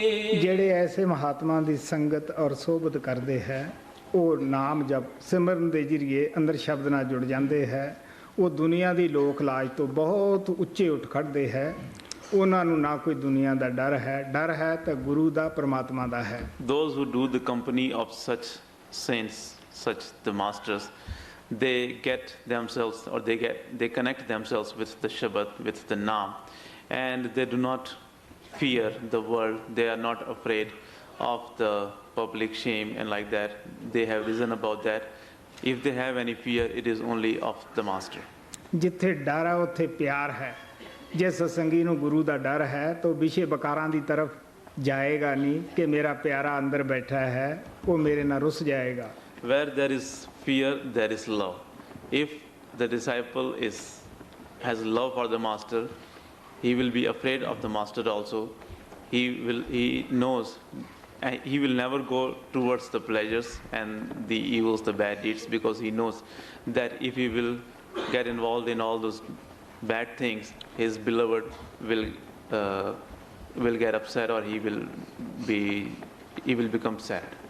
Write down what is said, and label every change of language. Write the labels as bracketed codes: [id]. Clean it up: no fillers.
[pa] ਜਿਹੜੇ [hi] ऐसे महात्मा [pa] ਦੀ ਸੰਗਤ ਔਰ ਸੋਭਤ ਕਰਦੇ ਹੈ, ਉਹ ਨਾਮ ਜਪ ਸਿਮਰਨ ਦੇ ਜਰੀਏ ਅੰਦਰ ਸ਼ਬਦ ਨਾਲ ਜੁੜ ਜਾਂਦੇ ਹੈ, ਉਹ ਦੁਨੀਆ ਦੀ ਲੋਕ ਲਾਜ ਤੋਂ ਬਹੁਤ ਉੱਚੇ ਉੱਠ ਖੜਦੇ ਹੈ। ਉਹਨਾਂ ਨੂੰ ਨਾ ਕੋਈ ਦੁਨੀਆ ਦਾ ਡਰ ਹੈ ਤਾਂ ਗੁਰੂ ਦਾ ਪਰਮਾਤਮਾ ਦਾ ਹੈ। [en] Those who do the company of such saints, such the masters, they get themselves, or they connect themselves with the Shabad, with the Naam, and they do not fear the world. They are not afraid of the public shame and like that. They have reason about that. If they have any fear, it is only of the Master. [pa] ਜਿੱਥੇ ਡਰ ਹੈ ਉੱਥੇ ਪਿਆਰ ਹੈ। ਜੇ ਸਤਸੰਗੀ ਨੂੰ ਗੁਰੂ ਦਾ ਡਰ ਹੈ ਤਾਂ ਵਿਸ਼ੇ ਬਕਾਰਾਂ ਦੀ ਤਰਫ ਜਾਏਗਾ ਨਹੀਂ ਕਿ ਮੇਰਾ ਪਿਆਰਾ ਅੰਦਰ ਬੈਠਾ ਹੈ, ਉਹ ਮੇਰੇ ਨਾਲ ਰੁੱਸ ਜਾਏਗਾ। [en] Where there is fear, there is love. If the disciple has love for the Master, he will be afraid of the Master also. He knows, he will never go towards the pleasures and the evils, the bad deeds, because he knows that if he will get involved in all those bad things, his beloved will get upset, or he will become sad.